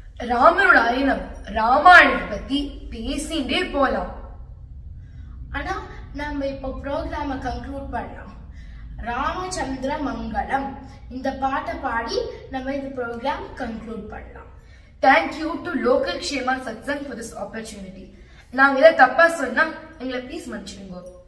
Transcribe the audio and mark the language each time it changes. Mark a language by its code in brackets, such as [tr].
[ta] ராமரோட அறிணம் ராமாயணத்தை பத்தி பேசிண்டே போலாம். ஆனா நம்ம இப்போ ப்ரோக்ராம கன்க்ளூட் பண்ணலாம். ராமச்சந்திர மங்களம் இந்த பாட்டை பாடி நம்ம இந்த ப்ரோக்ராம் கன்க்ளூட் பண்ணலாம். [en] Thank you to Local Kshema Satsang for this opportunity. [ta] நாங்க இதை தப்பா சொன்னா எங்களை ப்ளீஸ் மன்னிச்சிடுங்க.